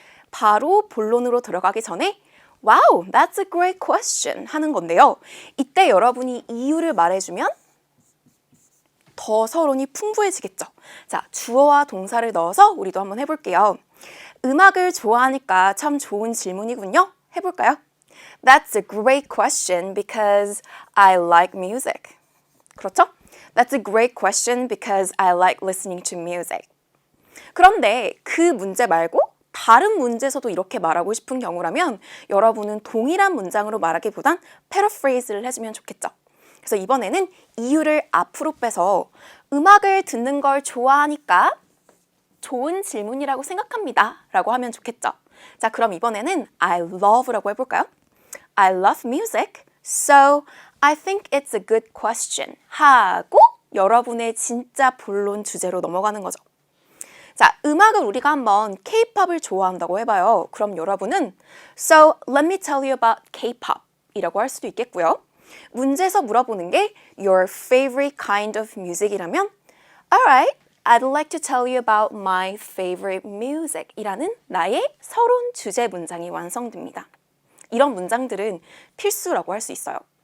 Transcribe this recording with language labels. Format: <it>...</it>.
<ko>바로 본론으로 들어가기 전에</ko> <en>Wow, that's a great question</en> <ko>하는 건데요. 이때 여러분이 이유를 말해주면 더 서론이 풍부해지겠죠. 자, 주어와 동사를 넣어서 우리도 한번 해볼게요. 음악을 좋아하니까 참 좋은 질문이군요. 해볼까요?</ko> <en>That's a great question because I like music.</en> <ko>그렇죠?</ko> <en>That's a great question because I like listening to music.</en> <ko>그런데 그 문제 말고 다른 문제에서도 이렇게 말하고 싶은 경우라면 여러분은 동일한 문장으로 말하기보단 패러프레이즈를 해주면 좋겠죠. 그래서 이번에는 이유를 앞으로 빼서 음악을 듣는 걸 좋아하니까 좋은 질문이라고 생각합니다 라고 하면 좋겠죠. 자, 그럼 이번에는</ko> <en>I love</en> <ko>라고 해볼까요?</ko> <en>I love music, so I think it's a good question</en> <ko>하고 여러분의 진짜 본론 주제로 넘어가는 거죠. 자, 음악을 우리가 한번 K-pop을 좋아한다고 해봐요. 그럼 여러분은</ko> <en>So let me tell you about K-pop</en> <ko>이라고 할 수도 있겠고요. 문제에서 물어보는 게</ko> <en>Your favorite kind of music</en> <ko>이라면</ko> <en>Alright, I'd like to tell you about my favorite music</en> <ko>이라는 나의 서론 주제 문장이 완성됩니다. 이런 문장들은 필수라고 할 수 있어요.</ko>